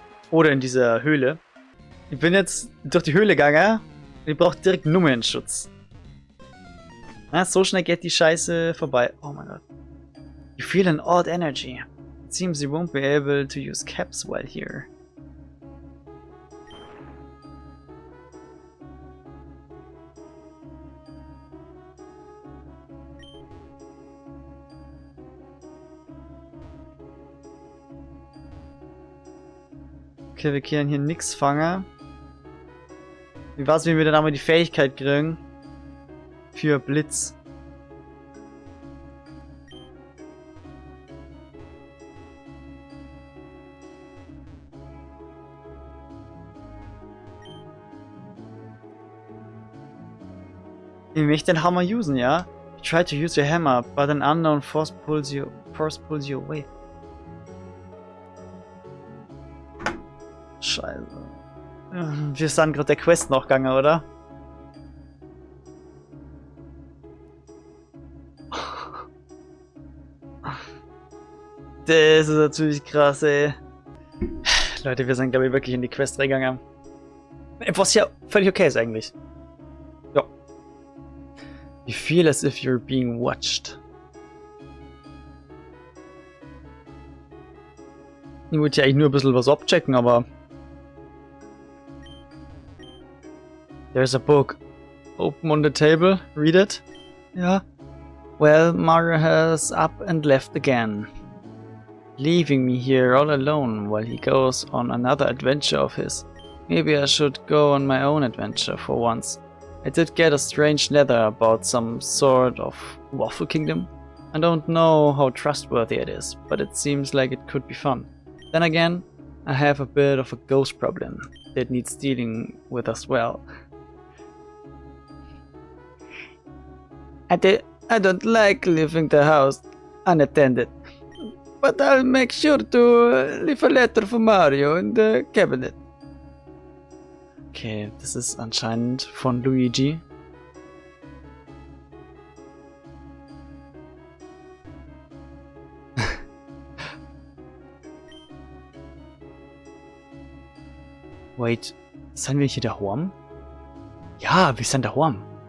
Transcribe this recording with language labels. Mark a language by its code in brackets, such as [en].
[de] Oder in dieser Höhle. Ich bin jetzt durch die Höhle gegangen. Ich brauche direkt Nummernschutz. Na, so schnell geht die Scheiße vorbei. Oh mein Gott. [en] You feel an odd energy. It seems you won't be able to use caps while here. [de] Okay, wir können hier nichts fangen. Wie war's, wenn wir dann einmal die Fähigkeit kriegen? Für Blitz. Ich möchte den Hammer usen, ja? [en] You try to use your hammer, but an unknown force pulls you away. [de] Scheiße. Wir sind gerade der Quest noch gegangen, oder? Das ist natürlich krass, ey. Leute, wir sind, glaube ich, wirklich in die Quest reingegangen. Was ja völlig okay ist eigentlich. Ja. [en] You feel as if you're being watched. [de] Ich wollte ja eigentlich nur ein bisschen was abchecken, aber... [en] There's a book. Open on the table. Read it. Yeah. Well, Mario has up and left again. Leaving me here all alone while he goes on another adventure of his. Maybe I should go on my own adventure for once. I did get a strange letter about some sort of Waffle Kingdom. I don't know how trustworthy it is, but it seems like it could be fun. Then again, I have a bit of a ghost problem that needs dealing with as well. I don't like leaving the house unattended, but I'll make sure to leave a letter for Mario in the cabinet. [de] Okay, das ist anscheinend von Luigi. Wait, sind wir hier daheim? Ja, wir sind daheim.